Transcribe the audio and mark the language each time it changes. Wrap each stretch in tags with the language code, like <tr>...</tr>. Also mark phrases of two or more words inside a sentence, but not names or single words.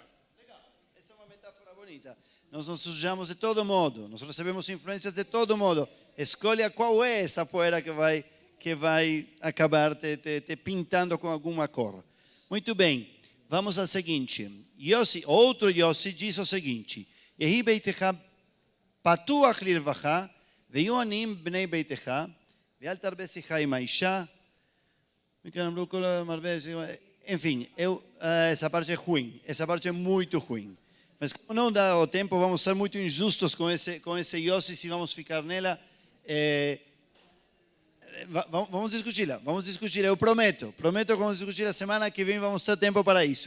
<pt>Legal, essa é uma metáfora bonita. Nós nos sujamos de todo modo, nós recebemos influências de todo modo. Escolha qual é essa poeira que vai acabar te pintando com alguma cor. Muito bem, vamos ao seguinte. Outro Yossi diz o seguinte:</pt> <he>יהי ביתך פתוח לרווחה, ויהיו עניים בני ביתך, ואל תרבה שיחה עם האשה.</he> <pt>Enfim, essa parte é ruim, essa parte é muito ruim. Mas como não dá o tempo, vamos ser muito injustos com esse Yossi se vamos ficar nela. Vamos discuti-la, eu prometo que vamos discutir a semana que vem, vamos ter tempo para isso.</pt>